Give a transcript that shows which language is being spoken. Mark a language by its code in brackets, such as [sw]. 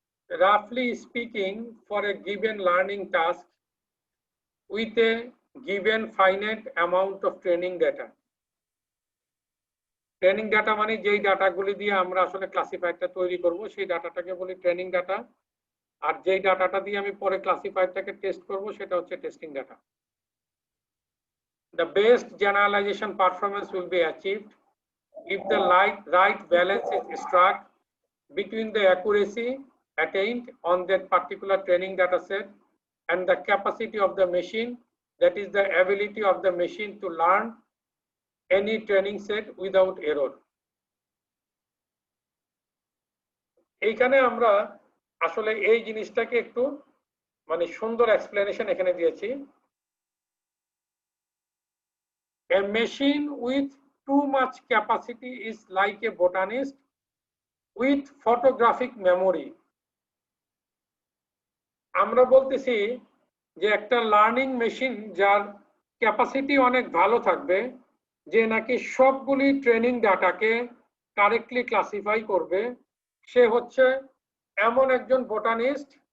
[en] Roughly speaking, for a given learning task with a given finite amount of training data. [bn] Training data মানে যেই ডাটাগুলি দিয়ে আমরা আসলে ক্লাসিফায়ারটা তৈরি করব সেই ডাটাটাকে বলি ট্রেনিং ডাটা, আর যেই ডাটাটা দিয়ে আমি পরে ক্লাসিফায়ারটাকে টেস্ট করব সেটা হচ্ছে testing data. [en] The best generalization performance will be achieved if the right balance is struck between the accuracy attained on that particular training data set and the capacity of the machine, that is the ability of the machine to learn any training set without error. [bn] এইখানে আমরা আসলে এই জিনিসটাকে একটু মানে সুন্দর explanation এখানে দিয়েছি। [en] A machine with too much capacity is like a botanist with photographic memory. [bn] আমরা বলতেছি যে একটা লার্নিং মেশিন যার ক্যাপাসিটি অনেক ভালো থাকবে, যে নাকি সবগুলি ট্রেনিং ডাটাকে কারেক্টলি ক্লাসিফাই করবে, সে হচ্ছে এমন একজন বোটানিস্ট।